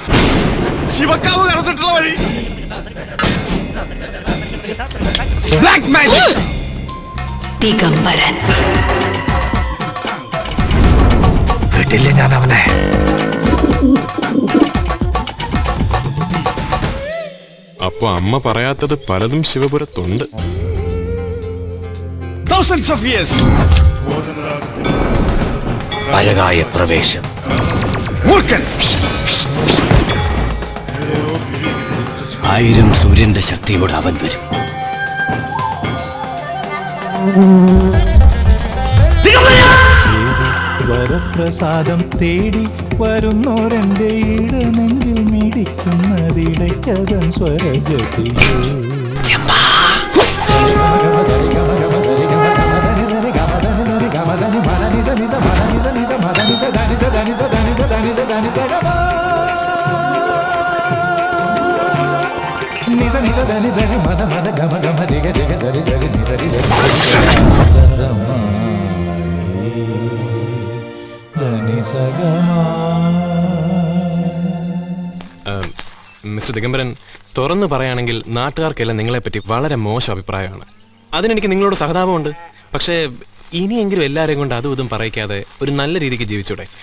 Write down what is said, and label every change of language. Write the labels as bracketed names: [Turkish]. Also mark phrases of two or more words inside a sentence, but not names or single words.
[Malayalam] ശിവക്കാവ് കടന്നിട്ടുള്ള വഴി. [English] black magic. [Malayalam] ദിഗംബരൻ. കിട്ടില്ല ഞാൻ അവനെ. അപ്പൊ അമ്മ പറയാത്തത് പലതും ശിവപുരത്തുണ്ട്. [English] Thousands of years. [Malayalam] അഴകായ പ്രവേശം. മൂർഖൻ. 1000 സൂര്യന്റെ ശക്തിയോട് അവൻ വരും. വരപ്രസാദം തേടി വരുന്നോരെന്റെ ഈട നെഞ്ചിൽ മിടിക്കുന്നതിടയ്ക്കതൻ സ്വരജതിയോ. నిజ నిజ దని దని మద మద గమ గమ దిగ దిగ సరి సరి ని సరి దని సగమా. മിസ്റ്റർ ദിഗംബരൻ, തുറന്നു പറയുകയാണെങ്കിൽ നാട്ടുകാർക്കെല്ലാം നിങ്ങളെപ്പറ്റി വളരെ മോശം അഭിപ്രായമാണ്. അതിനെനിക്ക് നിങ്ങളോട് സഹതാപമുണ്ട്. പക്ഷേ ഇനിയെങ്കിലും എല്ലാവരെയും കൊണ്ട് അതും ഇതും പറയിക്കാതെ ഒരു നല്ല രീതിക്ക് ജീവിച്ചൂടെ?